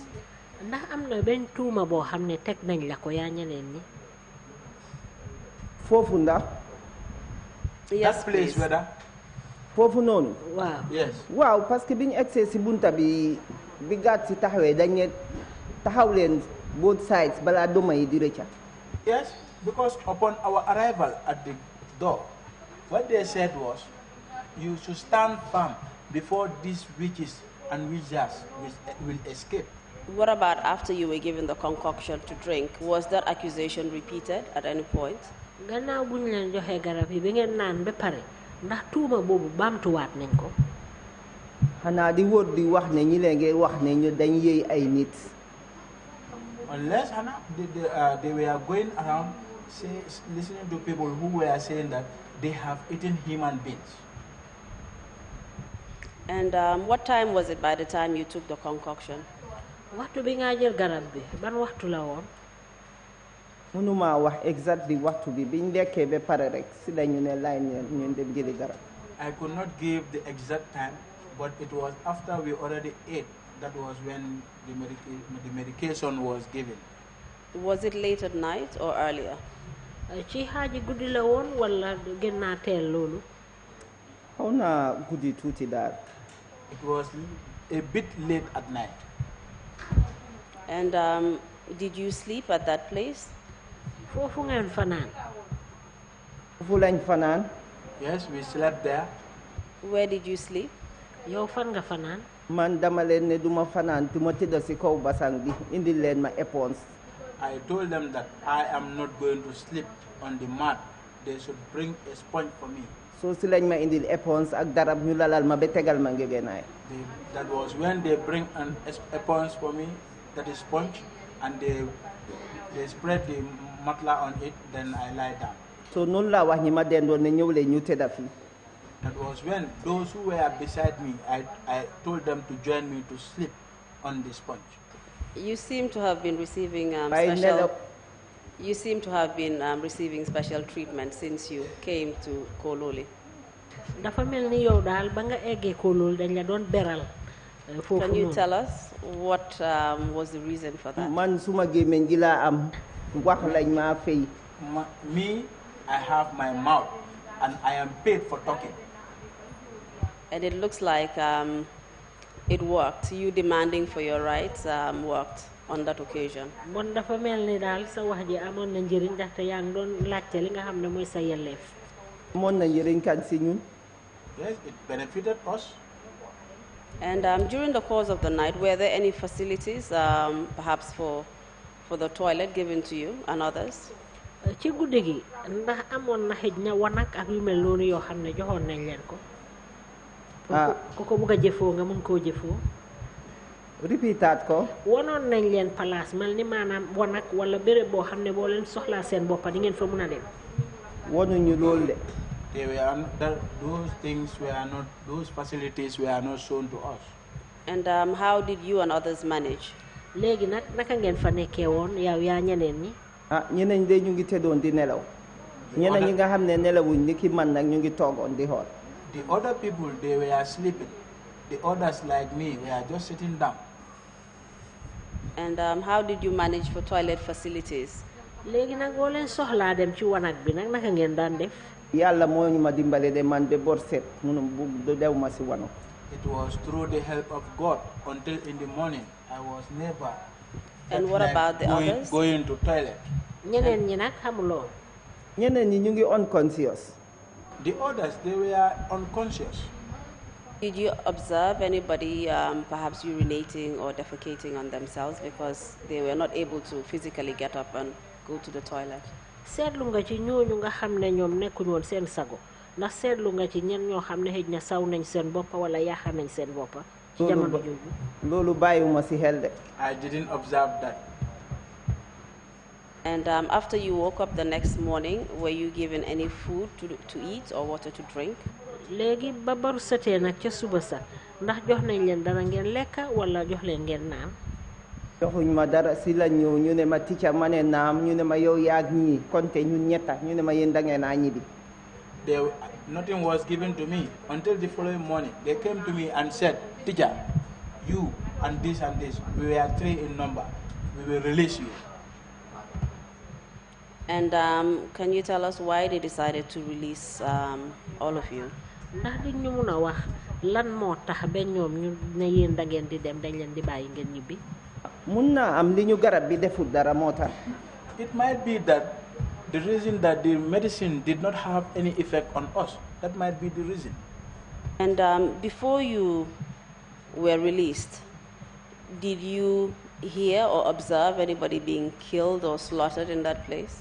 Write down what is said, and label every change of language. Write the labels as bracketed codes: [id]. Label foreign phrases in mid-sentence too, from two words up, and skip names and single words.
[wo] ndax am na benn tuuma boo xam ne teg nañ la ko yaa ñeneen ñi. foofu ndax. [en] Yes, that place, please. whether. [wo] foofu noonu. waaw. [en] Yes. [wo] waaw [fr] parce que [wo] bi ñu egsee ci bunta bi gàtt ci taxawee dañ ne taxaw leen [en] both sides [wo] balaa doma yi di rëcca. [en] Yes, because upon our arrival at the door, what they said was, you should stand firm before these witches and wizards will escape. What about after you were given the concoction to drink? Was that accusation repeated at any point? [wo] gannaaw bu ñu leen joxee garab yi bi ngeen naan ba pare ndax tuuma boobu baamtuwaat nañ ko. xanaa di wóor di wax ne ñi leen ngay wax ne ñu dañ yëy ay nit. [en] Unless Hannah, they were going around listening to people who were saying that they have eaten human beings. And what time was it by the time you took the concoction? [wo] waxtu bi nga jël garab bi ban waxtu la woon. mënuma wax exactly waxtu bi biñ lekkee ba pare rek si dañu ne laay ñun dem jëli garab. [en] I could not give the exact time, but it was after we already ate. That was when the medication was given. Was it late at night or earlier? [wo] ci xaaji guddi la woon wala gën naa teel loolu. xaw naa guddi tuuti daal. [en] It was a bit late at night. And did you sleep at that place? [wo] foofu ngeen fanaan. foofu lañ fanaan. [en] Yes, we slept there. Where did you sleep? [wo] yow fan nga fanaan. man dama leen ne duma fanaan tu ma tëdd si kaw basang bi indil leen ma éponge. [en] I told them that I am not going to sleep on the mat. They should bring a sponge for me. [wo] so si lañ ma indil éponge ak darab ñu lalal ma ba tegal ma ngegenaay. [en] That was when they bring an sponge for me, that is sponge, and they spread the matla on it, then I lie down. [wo] so noonu laa wax ñi ma dendoon ne ñëw leen ñu tëdda fii. [en] That was when those who were beside me, I told them to join me to sleep on the sponge. You seem to have been receiving receiving special treatment since you came to Kololi. [wo] dafa mel ni yow daal ba nga eggee Kololi dañ la doon beral. foofu [en] Can you tell us what was the reason for that? [wo] man suma gémmiñ gi laa am wax lañ maa fay. [en] Me, I have my mouth, and I am paid for talking. And it looks like it worked. You demanding for your rights worked on that occasion. [wo] bon dafa mel ni daal sa wax ji amoon na njëriñ ndaxte yaa ngi doon laajte li nga xam ne mooy sa yelleef. amoon na njëriñ kan si ñun. [en] Yes, it benefited us. And during the course of the night, were there any facilities, perhaps for the toilet given to you and others? [wo] ci guddi gi ndax amoon na xëj na wanak ak yu mel noonu yoo xam ne joxoon nañ leen ko. ku ko bugg a jëfoo nga mun koo jëfoo. répétaat ko. wanoon nañ leen place mel ni maanaam wanak wala béréb boo xam ne boo leen soxlaa seen boppa di ngeen fa mun a dem. wanuñu loolu de. [en] Those facilities were not shown to us. And how did you and others manage? [wo] léegi nag naka ngeen fa nekkee woon yow yaa ñeneen ñi. ñeneen de ñu ngi tëddoon di nelaw. ñeneen ñi nga xam ne nelawuñ ni ki man nag ñu ngi toogoon di xool. [en] The other people, they were sleeping. The others, like me, were just sitting down. And how did you manage for toilet facilities? [wo] léegi nag boo leen soxlaa dem ci wanag bi nag naka ngeen daan def. yàlla moo ñu ma dimbale de man ba bor set munum bu dew ma si wano. [en] It was through the help of God until in the morning I was never. And what about the others? Going to toilet. [wo] ñeneen ñi nag xamuloo. ñeneen ñi ñu ngi unconscious. [en] The others, they were unconscious. Did you observe anybody perhaps urinating or defecating on themselves because they were not able to physically get up and go to the toilet? [wo] seetlu nga ci ñooñu nga xam ne ñoom nekkuñu woon seen sago ndax seetlu nga ci ñen ñoo xam ne xëj na saw nañ seen boppa wala yaaxa nañ seen boppa ci jamono jooju. loolu bàyyiwuma si xel de. [en] I didn't observe that. And after you woke up the next morning, were you given any food to eat or water to drink? [wo] léegi ba baru setee nag ca suba sa ndax jox nañ leen dara ngeen lekk wala jox leen ngeen naan. joxuñ ma dara si la ñëw ñu ne ma ticca ma ne naam ñu ne ma yow yaag ñii konte ñun ñetta ñu ne ma yéen da ngeen a ñibbi. [en] Nothing was given to me until the following morning. They came to me and said, teacher, you and this, we were 3 in number. We will release you. And can you tell us why they decided to release all of you? [wo] ndax di ñu mun a wax lan moo tax ba ñoom ñu ne yéen da ngeen di dem dañ leen di bàyyi ngeen ñibbi. mun naa am li ñu garab bi deful dara moo tax. [en] It might be that the reason that the medicine did not have any effect on us. That might be the reason. And before you were released, did you hear or observe anybody being killed or slaughtered in that place?